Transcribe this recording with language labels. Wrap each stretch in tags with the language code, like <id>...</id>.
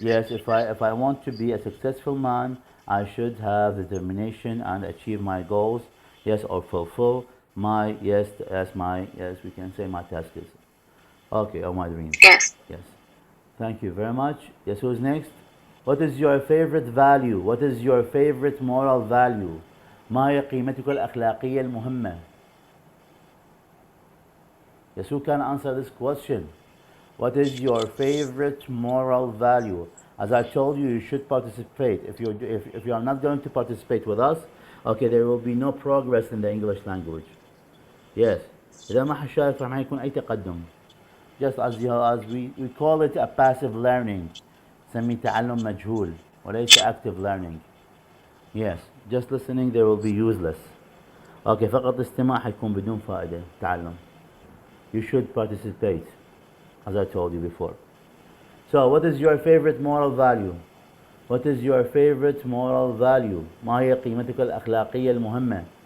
<en>Yes, if I want to be a successful man, I should have determination and achieve my goals. Yes, or fulfill my we can say my tasks. Okay, or my dreams. Yes. Yes. Thank you very much. Yes, who's next? What is your favorite value? What is your favorite moral value?</en> <ar>ما هي قيمتك الأخلاقية المهمة?</ar> <en>Yes, who can answer this question? What is your favorite moral value? As I told you, you should participate. If you are not going to participate with us, okay, there will be no progress in the English language. Yes.</en> <ar>إذا ما حشارك ما يكون أي تقدم.</ar> <en>Just as we call it a passive learning.</en> <ar>نسميه تعلم مجهول وليس</ar> <en>active learning. Yes. Just listening there will be useless.</en> <ar>Okay, فقط استماع حيكون بدون فائدة. تعلم.</ar> <en>You should participate, as I told you before. So, what is your favorite moral value? What is your favorite moral value?</en> <ar>ما هي قيمتك الأخلاقية المهمة?</ar>